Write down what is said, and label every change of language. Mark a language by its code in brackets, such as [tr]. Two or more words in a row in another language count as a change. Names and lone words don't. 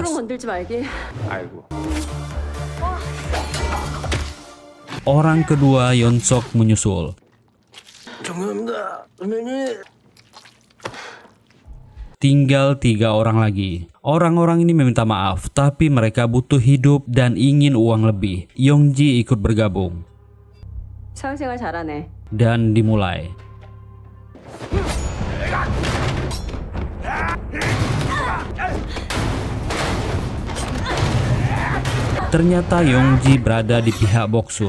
[ko] 건들지 말게. [id] Orang kedua Yeon-suk menyusul. Tinggal 3 orang lagi. Orang-orang ini meminta maaf, tapi mereka butuh hidup dan ingin uang lebih. Yong-ji ikut bergabung. [ko] 사회생활 잘하네. [id] Dan dimulai. Ternyata Yong-ji berada di pihak Boksun.